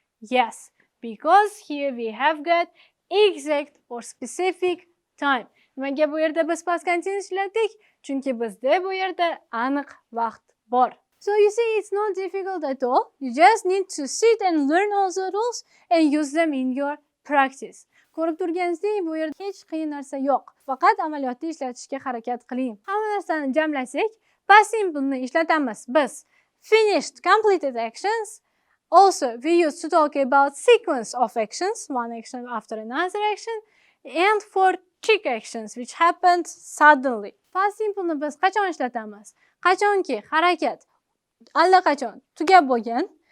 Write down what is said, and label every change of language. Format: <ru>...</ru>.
<en>Yes, because here we have got exact or specific time.</en> <uz>Nimaga bu yerda biz past continuous ishladik? Chunki bizda bu yerda aniq vaqt bor.</uz> <en>So you see, it's not difficult at all. You just need to sit and learn all the rules and use them in your practice.</en> <uz>Ko'rib turganingizdek, bu yerda hech qiyin narsa yo'q. Faqat amaliyotda ishlatishga harakat qiling. Hamma narsani jamlasak, past simple ni ishlatamiz biz.</uz> <en>Finished, completed actions. Also, we used to talk about sequence of actions, one action after another action, and for quick actions which happened suddenly.</en> <uz>Past simple ni biz qachon ishlatamiz? Qachonki harakat allaqachon tugab bo'lgan.</uz>